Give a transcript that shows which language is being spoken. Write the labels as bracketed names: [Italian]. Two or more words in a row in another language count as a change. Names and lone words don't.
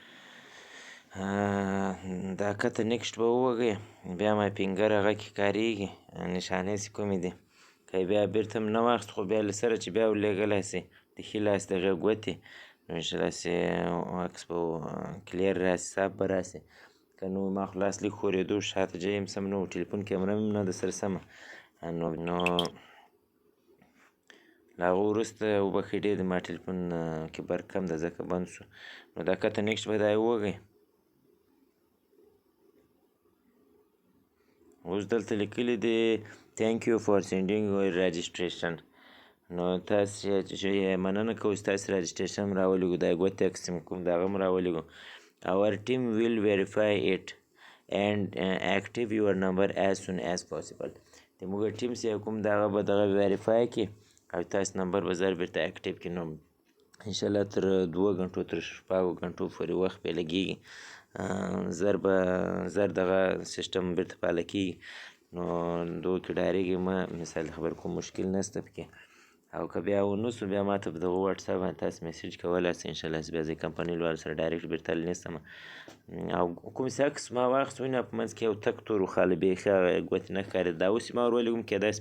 [Pashto] دا کته نیکسټ به ووهئ بیا ما فینګر هغه کې کارېږي نشانې چې کومې دي که یې بیا بېرته هم نه واخیست خو بیا له سره چې بیا ورلېږلی شئ د ښي لاس د هغې ګوتې نو انشاءالله چې عکس به کلیر راشي صاف به راشي که نو ما خو لاس لږ ښورېدو شاته جای هم سم نه و ټلیفون کیمره مې هم نه درسره سمه نو له هغه وروسته وبښئ ډېر ما ټلیفون کې برق کم ده ځکه بند شو نو دا کته نیکسټ به دا یې ووهئ اوس دلته لیکلي دي [English] تhank you for sending your registration [Pashto] نو تاسې چې مننه کوو چې تاسې راجسټریشن هم راولېږو دا ګوتې عکس چې کوم د هغه هم راولېږو [English] our team will verify it and active your number as soon as possible [Pashto] زموږ ټیم چې کوم د هغه به دغه ویریفای کړي او ستاسو نمبر به زر بېرته اکټیو کړي نو انشاءالله تر 2 غنټو تر 6 غنټو پورې وخت پې لګېږي زر دغه سیسټم بېرته فعاله کېږي نو دغو کې ډارېږئ مه مثال خبر کوم مشکل نشته پکې او که بیا ونه شو بیا ما ته په دغه وټساپ باندې تاسو میسیج کولی شئ انشاءالله چې بیا زه کمپنۍ والو سره ډایرکټ بېرته نیسم او کوم چې عکس ما واخیست وینه په منځ کې یو تک تور وخاله بیخي هغه ګوتې نه ښکارېده دا اوس چې ما ور ولېږم کېدای شي